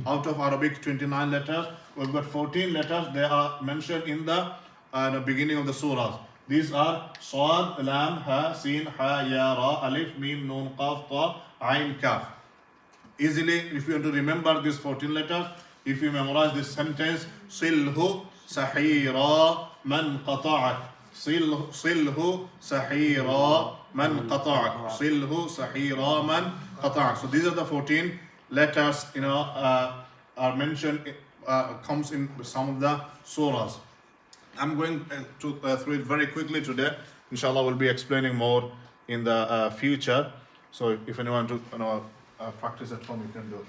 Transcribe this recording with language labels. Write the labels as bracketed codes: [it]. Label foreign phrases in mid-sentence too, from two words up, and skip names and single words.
[en] Out of Arabic 29 letters, we've got 14 letters. They are mentioned in the beginning of the surahs. These are Sad, Lam, Ha, Sin, Ha, Ya, Ra, Alif, Mim, Nun, Qaf, Ta, Ain, Kaf. Easily, if you want to remember these 14 letters, if you memorize this sentence, [ar] صله سحيرا من قطعك. صله سحيرا من قطعك. صله سحيرا من قطعك. [en] So these are the 14 letters, are mentioned, comes in some of the surahs. I'm going through it very quickly today. Inshallah, we'll be explaining more in the future. So if anyone to practice at home, you can do it.